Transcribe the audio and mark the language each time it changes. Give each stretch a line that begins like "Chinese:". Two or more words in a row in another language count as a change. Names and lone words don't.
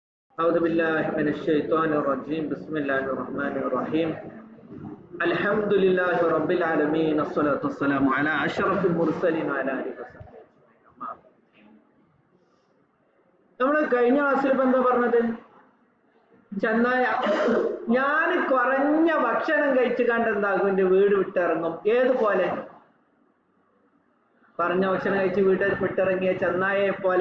Arabic: أعوذ بالله من الشيطان الرجيم بسم الله الرحمن الرحيم الحمد لله رب العالمين الصلاة والسلام على أشرف المرسلين وعلى آله وصحبه أجمعين.
Malayalam: നമ്മൾ കഴിഞ്ഞ ക്ലാസ്സിൽ ഇപ്പം എന്താ പറഞ്ഞത്? ചെന്നായ ഞാൻ കുറഞ്ഞ ഭക്ഷണം കഴിച്ചു കണ്ട് എന്താകും എൻ്റെ വീട് വിട്ടിറങ്ങും. ഏതുപോലെ? കുറഞ്ഞ ഭക്ഷണം കഴിച്ച് വീട് വിട്ടിറങ്ങിയ ചെന്നായയെ പോലെ.